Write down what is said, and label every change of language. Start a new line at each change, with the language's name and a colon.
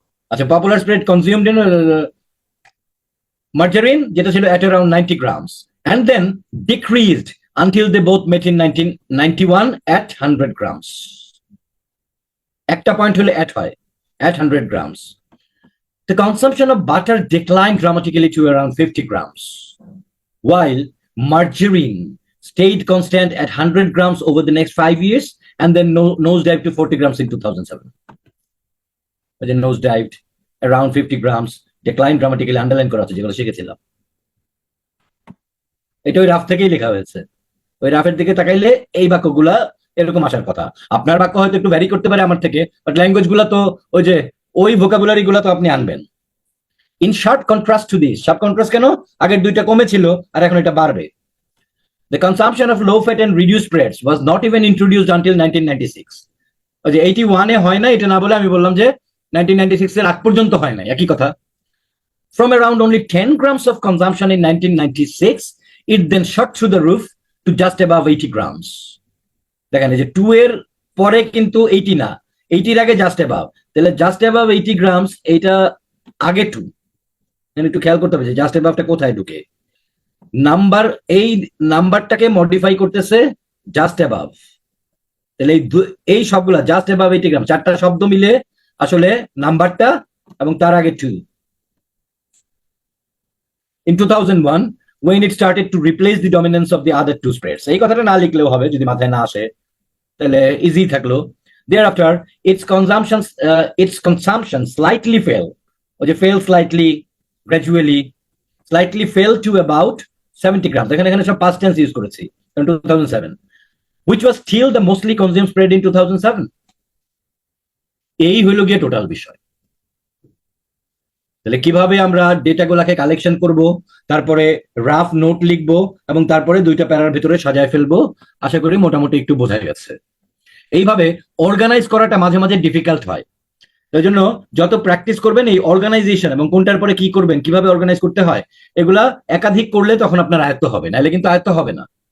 English: আচ্ছা, popular spread consumed in margarine
Bangla: যেটা ছিল
English: at around 90 grams and then decreased until they both met in 1991 at 100 grams.
Bangla: একটা point হলে at হয় at 100 grams.
English: The consumption of butter declined dramatically to around 50 grams, while margarine stayed constant at 100 grams over the next 5 years and then nosedived to 40 grams in 2007. But then nosedived around 50 grams, declined dramatically, underline
Bangla: করা আছে যেগুলো শিখেছিলাম। এটা ওই rough থেকেই লেখা হয়েছে, ওই রাফের দিকে তাকাইলে এই বাক্যগুলা এরকম আসার কথা। আপনার বাক্য হয়তো একটু ভ্যারি করতে পারে আমার থেকে, বাট ল্যাঙ্গুয়েজ গুলা তো ওই যে ওই ভোকাবুলারি গুলা তো আপনি আনবেন।
English: in sharp contrast to this,
Bangla: sharp contrast কেন, আগের দুইটা কমে ছিল আর এখন এটা বাড়বে।
English: The consumption of low fat and reduced spreads was not even introduced until 1996.
Bangla: ওই যে 81 এ হয় না এটা না বলে আমি বললাম যে 1996 এর আগ পর্যন্ত হয় না, একই কথা।
English: From around only 10 grams of consumption in 1996, it then shot through the roof to just above 80 grams.
Bangla: দেখেন এই যে 2 এর পরে কিন্তু 80 না, 80 এর আগে জাস্ট অ্যাবাভ, তাহলে জাস্ট অ্যাবাভ 80 গ্রামস, এইটা আগে 2, একটু খেয়াল করতে হবে যে জাস্ট অ্যাবাভটা কোথায় ঢুকে। নাম্বার, এই নাম্বারটাকে মডিফাই করতেছে জাস্ট অ্যাবাভ, তাহলে এই সবগুলা জাস্ট অ্যাবাভ 80 গ্রাম, চারটা শব্দ মিলে আসলে নাম্বারটা এবং তার আগে 2।
English: In 2001, when it started to replace the dominance of the other two spreads,
Bangla: এই কথাটা না লিখলেও হবে যদি মাথায় না আসে, তাহলে ইজি থাকলো।
English: Thereafter, its consumption slightly fell,
Bangla: ওই যে
English: fell slightly, gradually, slightly fell to about 70 grams.
Bangla: এখানে সব past tense ইউজ করেছি,
English: 2007, which was still the mostly consumed spread in 2007.
Bangla: এই হইল গিয়ে টোটাল বিষয়। তাহলে কিভাবে আমরা ডেটাগুলাকে কালেকশন করব, তারপরে রাফ নোট লিখবো এবং তারপরে দুইটা প্যারার ভিতরে সাজায় ফেলবো, আশা করি মোটামুটি একটু বোঝা গেছে। এইভাবে অর্গানাইজ করাটা মাঝে মাঝে ডিফিকাল্ট হয়, তাই জন্য যত প্র্যাকটিস করবেন এই অর্গানাইজেশন এবং কোনটার পরে কি করবেন, কিভাবে অর্গানাইজ করতে হয়, এগুলা একাধিক করলে তখন আপনার আয়ত্ত হবে, নাহলে কিন্তু আয়ত্ত হবে না।